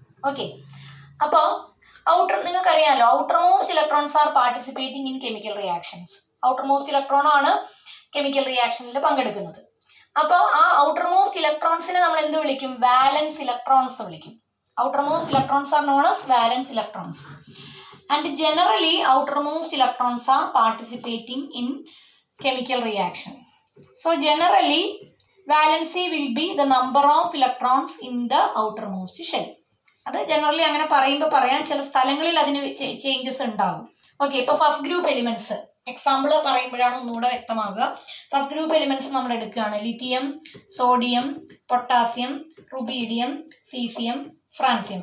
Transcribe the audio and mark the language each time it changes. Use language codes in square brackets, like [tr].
[en] okay, [ml] അപ്പോൾ നിങ്ങൾക്കറിയാമല്ലോ, [en] Outermost electrons are participating in chemical reactions. [ml] Outer most electron ആണ് chemical റിയാക്ഷനിൽ പങ്കെടുക്കുന്നത്. അപ്പോൾ ആ ഔട്ടർ മോസ്റ്റ് ഇലക്ട്രോൺസിനെ നമ്മൾ എന്ത് വിളിക്കും? വാലൻസ് ഇലക്ട്രോൺസ് വിളിക്കും. [en] Outermost electrons are known as valence electrons, and generally outermost electrons are participating in chemical reaction. So generally valency will be the number of electrons in the outermost shell. [ml] അത് generally അങ്ങനെ പറയുമ്പോൾ പറയാൻ ചില സ്ഥലങ്ങളിൽ അതിന് changes ഉണ്ടാകും. Okay, ഇപ്പോൾ first group elements example പറയുമ്പോഴാണ് ഒന്നുകൂടെ വ്യക്തമാകുക. ഫസ്റ്റ് ഗ്രൂപ്പ് എലിമെന്റ്സ് നമ്മൾ എടുക്കുകയാണ്. Lithium, sodium, potassium, rubidium, caesium, francium.